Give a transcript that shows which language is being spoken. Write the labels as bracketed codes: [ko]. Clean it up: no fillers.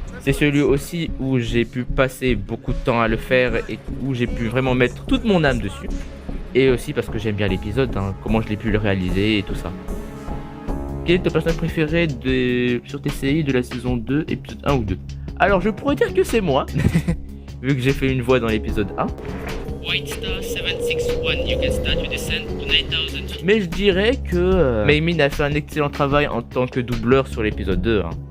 [fr] C'est celui aussi où j'ai pu passer beaucoup de temps à le faire et où j'ai pu vraiment mettre toute mon âme dessus. Et aussi parce que j'aime bien l'épisode, comment je l'ai pu le réaliser et tout ça. Quel est ton personnage préféré sur TCI de la saison 2, épisode 1 ou 2? Alors, je pourrais dire que c'est moi, vu que j'ai fait une voix dans l'épisode 1. [en] White Star 761, you can start your descent to 9000. [fr] Mais je dirais que Maymin a fait un excellent travail en tant que doubleur sur l'épisode 2.